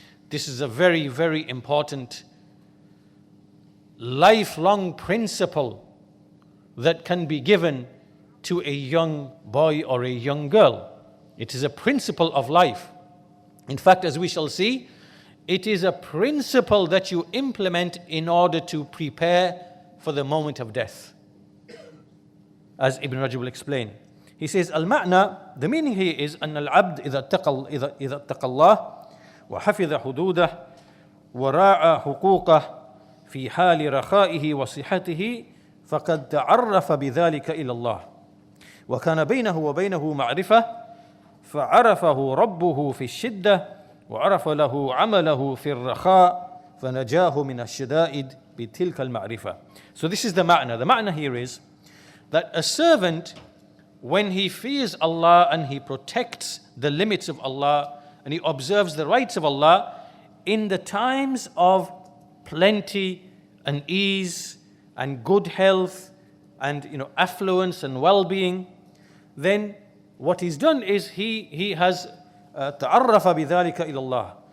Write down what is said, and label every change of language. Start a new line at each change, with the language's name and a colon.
English: This is a very, very important lifelong principle that can be given to a young boy or a young girl. It is a principle of life. In fact, as we shall see, it is a principle that you implement in order to prepare for the moment of death. As Ibn Rajab will explain. He says, Al-Ma'na, the meaning here is,
Arabic: أن العبد إذا اتقى الله وحفظ حدوده وراعى حقوقه في حال رخائه وصحته فقد تعرف بذلك إلى الله وكان بينه وبينه معرفة فعرفه ربه في الشدة وعرف له عمله في الرخاء فنجاه من الشدائد بتلك المعرفة.
English: So this is the ma'na. The ma'na here is that a servant, when he fears Allah and he protects the limits of Allah and he observes the rights of Allah in the times of plenty and ease and good health and affluence and well-being, then what he's done is he has
Arabic: تعرف بذلك إلى الله.